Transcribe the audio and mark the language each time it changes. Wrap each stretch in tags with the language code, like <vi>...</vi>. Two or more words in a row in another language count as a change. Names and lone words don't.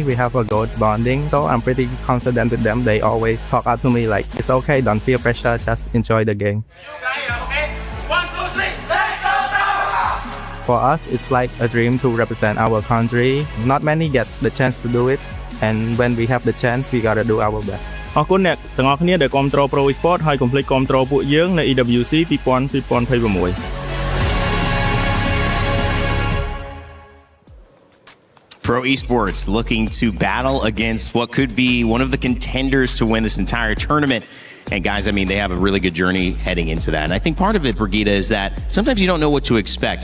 <en>We have a good bonding, so I'm pretty confident with them. They always talk out to me like, it's okay, don't feel pressure, just enjoy the game. For us, it's like a dream to represent our country. Not many get the chance to do it, and when we have the chance, we gotta do our best.</en> <km>អរគុណអ្នកទាំងអស់គ្នាដែលគាំទ្រ Pro Esports ហើយកុំភ្លេចគាំទ្រពួកយើងនៅ EWC 2026</km> <en>Pro Esports looking to battle against what could be one of the contenders to win this entire tournament. And guys, I mean, they have a really good journey heading into that. And I think part of it, Brigitte, is that sometimes you don't know what to expect.</en>